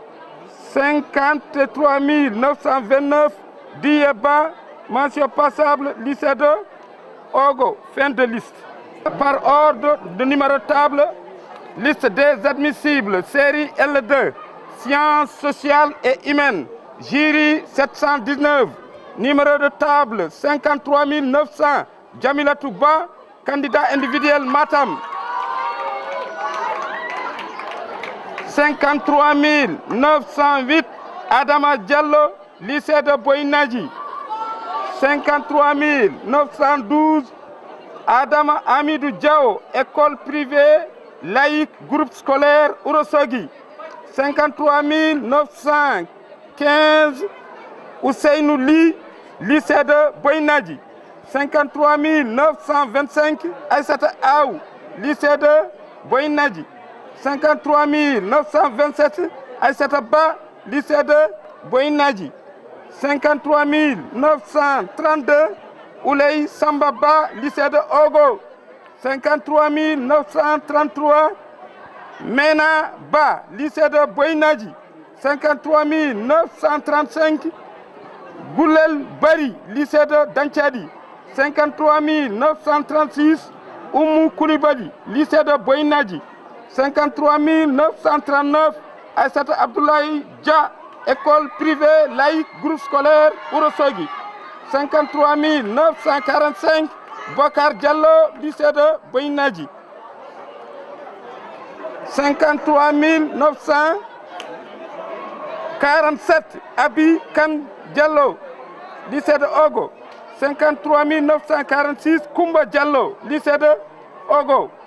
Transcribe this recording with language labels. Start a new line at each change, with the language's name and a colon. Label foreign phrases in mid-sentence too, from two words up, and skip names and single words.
French: 53 929, Dieba, mention passable, lycée de Ogo. Fin de liste. Par ordre de numéro table, liste des admissibles, série L2, sciences sociales et humaines, jury 719, numéro de table 53 900, Djamila Touba, candidat individuel Matam. 53 908, Adama Diallo, lycée de Boinadji. 53 912, Adama Amidou Diao, école privée, laïque, groupe scolaire, Ourossogui. 53 915, Ousseinou Li, lycée de Boinadji. 53 925, Aïssata Aou, lycée de Boinadji. 53 927, Aïssata Ba, lycée de Boinadji. 53 932, Ouley Sambaba, lycée de Ogo. 53 933, Mena Ba, lycée de Boinadji. 53 935, Goulel Bari, lycée de Dantiadi. 53 936, Oumou Koulibaly, lycée de Boinadji. 53 939, Aïssata Abdoulaye Dia, école privée, laïque, groupe scolaire, Ourossogui. 53 945, Bokar Diallo, lycée de Boinadji. 53 947, Abi Kan Diallo, lycée de Ogo. 53 946, Koumba Diallo, lycée de Ogo.